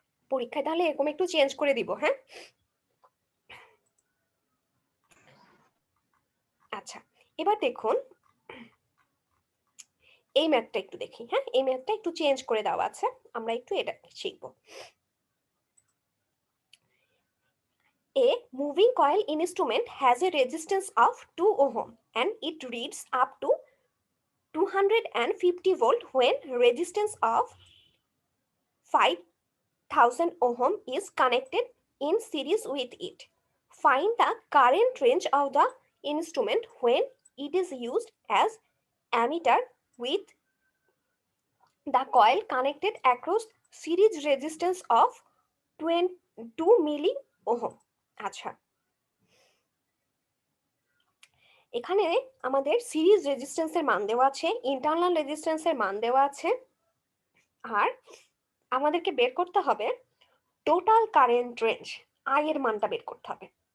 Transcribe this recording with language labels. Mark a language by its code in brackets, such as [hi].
[bn] পরীক্ষায় তাহলে এরকম একটু চেঞ্জ করে দিব, হ্যাঁ? আচ্ছা, এবার দেখুন এই ম্যাথটা একটু দেখি। হ্যাঁ, এই ম্যাথটা একটু চেঞ্জ করে দেওয়া আছে, আমরা একটু এটা শিখবো। [en] A moving coil instrument has a resistance of 2 ohm and it reads up to 250 volt when resistance of 5000 ohm is connected in series with it. Find the current range of the instrument when it is used as ammeter with the coil connected across series resistance of 2 milli ohm. আচ্ছা, [bn] এখানে আমাদের series রেজিস্ট্যান্সের মান দেওয়া আছে, internal রেজিস্ট্যান্সের মান দেওয়া আছে, আর আমাদেরকে বের করতে হবে টোটাল কারেন্ট রেঞ্জ, আই এর মানটা বের করতে হবে।